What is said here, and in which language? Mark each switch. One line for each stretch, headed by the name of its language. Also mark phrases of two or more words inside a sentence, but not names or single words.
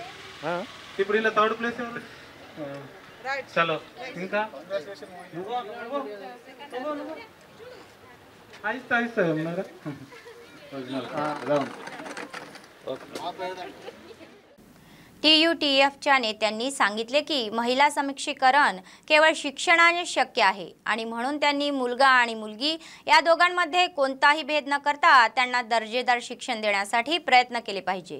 Telugu: ఇప్పుడు ఇలా
English: third place
Telugu: ఎవరు? చలో ఇంకా
Hindi: आहिस्ता आहिस्ता
Telugu: येणार.
Marathi: TUTFच्या नेत्यांनी सांगितले की महिला समीक्षीकरण केवळ शिक्षणाने शक्य आहे आणि म्हणून त्यांनी मुलगा आणि मुलगी या दोघांमध्ये कोणताही भेद न करता त्यांना दर्जेदार शिक्षण देण्यासाठी प्रयत्न केले पाहिजे.